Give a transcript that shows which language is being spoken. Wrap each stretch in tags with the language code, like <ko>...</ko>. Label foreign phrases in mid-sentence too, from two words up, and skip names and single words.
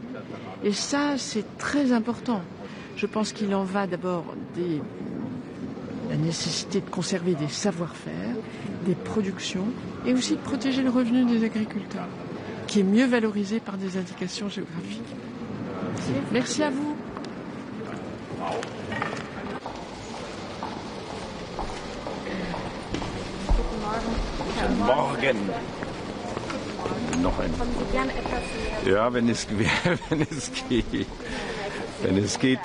<fr>Et ça, c'est très important. Je pense qu'il en va d'abord de la nécessité de conserver des savoir-faire, des productions, et aussi de protéger le revenu des agriculteurs, qui est mieux valorisé par des indications géographiques. Merci à vous.</fr> <de>Guten Morgen. Noch ein. Ja, wenn es geht. Wenn es geht.</de>